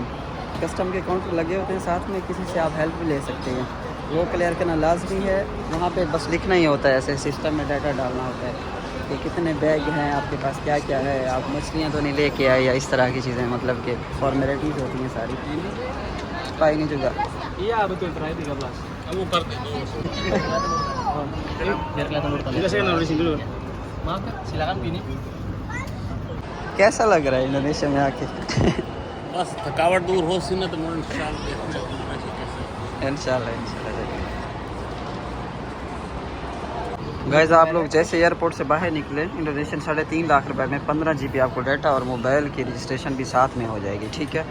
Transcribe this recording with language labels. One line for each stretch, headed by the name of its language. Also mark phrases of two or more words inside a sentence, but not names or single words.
Hindi: कस्टम के काउंटर लगे होते हैं साथ में, किसी से आप हेल्प भी ले सकते हैं। वो क्लियर करना लाजमी है। वहाँ पे बस लिखना ही होता है, ऐसे सिस्टम में डाटा डालना होता है कि कितने बैग हैं आपके पास, क्या क्या है, आप मछलियाँ तो नहीं लेके आए या इस तरह की चीज़ें, मतलब कि फॉर्मेलिटीज़ होती हैं सारी। पाएंगे जुगा
Indonesian: Iya betul terakhir 13.
Hindi: वो कर दे
Indonesian: Kita saya naruh di sini dulu. Maaf, silakan Bini.
Hindi: कैसा लग रहा है इंडोनेशिया में आके? बस थकावट दूर हो सी ना तो मैं इंशाल्लाह इंशाल्लाह गाइस आप लोग जैसे एयरपोर्ट से बाहर निकले, इंडोनेशियन 3.5 लाख रुपए में 15 GB आपको डाटा और मोबाइल की रजिस्ट्रेशन भी साथ में हो जाएगी, ठीक है?